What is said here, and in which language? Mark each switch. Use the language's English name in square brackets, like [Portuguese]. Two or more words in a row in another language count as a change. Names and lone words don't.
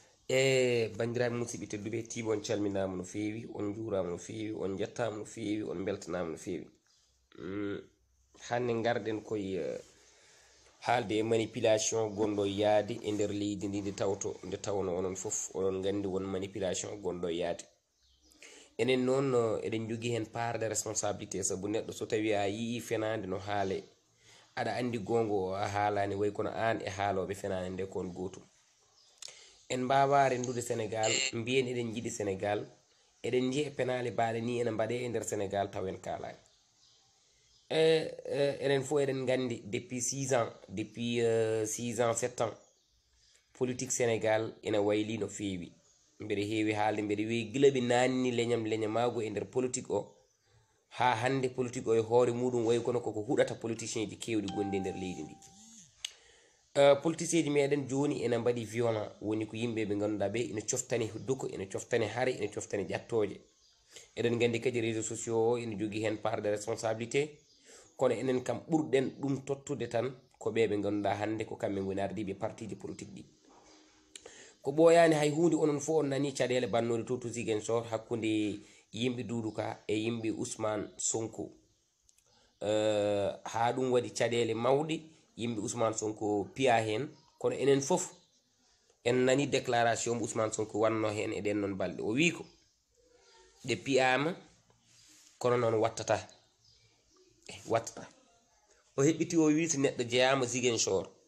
[Fula] bandiraɓe musidɓe tedduɓe tiiɓe on calminama no feewi on juurama no feewi on jettama no feewi on beltanama no feewi hande garɗen koye haalde e manipulation gonɗo yaade e nder leydi ndi nde tawno onon foof onon gandi won manipulation gonɗo yaade enen noon eɗen jogui hen [French] part de responsabilité [Fula] saabu neɗɗo so tawi a yii fenade no haale aɗa andi gongo a haalani way kono an e haaloɓe fenade nde kon gotum en mbawa rendude Sénégal mbiyen eɗen jiiɗi Sénégal eɗen jiiya penale baɗe ni ene mbaɗe e nder Sénégal taw en kalani enen fof eɗen gandi [French] depuis 6 ans depuis 6 ans 7 ans [Fula] politique Sénégal ene wayli no feewi mbeɗa heewi haalde mbeɗa wi gila ɓe nanni leñamago e nder politique o ha hande politique o e hoore muɗum way kono koko huɗata politicien ji kewɗi gondi e nder leydi ndi politicien ji meɗen joni ene mbaɗi violent woni ko yimɓe ɓe ganduɗa ɓe ene coftani duko ene coftani haare ene coftani ƴattoje eɗen gandi kadi [French] réseaux sociaux [Fula] o ene jogui hen [French] part de responsabilité [Fula] kono enen kam ɓurɗen ɗum tottude tan ko ɓe ganduɗa hande ko kamɓe goni ardiɓe partiji politique ɗi ko ɓooyani hay hunde onon fof on nani caɗele bannode to Ziguinchor hakkude yimɓe Doudou Ka e yimɓe Ousmane Sonko ha ɗum waɗi caɗele mawɗe yimɓe Ousmane Sonko piya hen kono enen fof en nani déclaration mo Ousmane Sonko wanno hen e ɗen noon balɗe o wi ko ɗe piyama kono noon wattata o heɓɓiti o wi so neɗɗo jeyama Ziguinchor